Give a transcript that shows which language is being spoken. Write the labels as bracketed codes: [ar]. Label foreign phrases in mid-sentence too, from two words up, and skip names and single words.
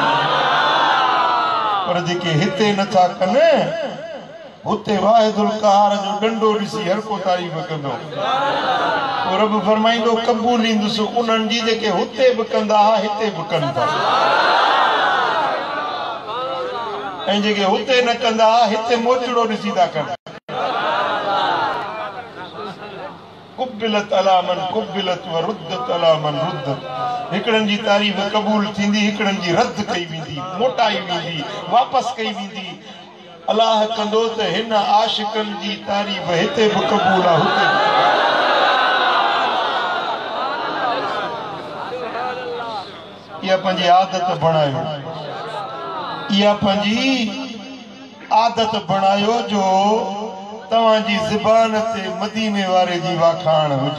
[sd] पर जेके हिते नथा कनि, हुते वाहिदुल क़हार जो डंडो ॾिसी हर को तारीफ़ कंदो। रब फरमाईंदो क़बूल ईंदुसि उन्हनि जी जेके हुते बि कंदा हुआ, हिते बि कनि था, ऐं जेके हुते न कंदा हिते मोचड़ो ॾिसी था कनि। [ar] قبلت على من قبلت وردت على من ردت. [sd] हिकिड़नि जी तारीफ़ क़बूल थींदी, हिकिड़नि जी रद्द कई वेंदी, मोटाई वेंदी, वापसि कई वेंदी। अलाह कंदो त हिन आशिकनि जी तारीफ़ हिते बि क़बूल आहे, हुते इहा पंहिंजी आदत बणायो, इहा पंहिंजी आदत बणायो जो तव्हांजी ज़बान ते मदीने वारे जी वाखाण हुजे।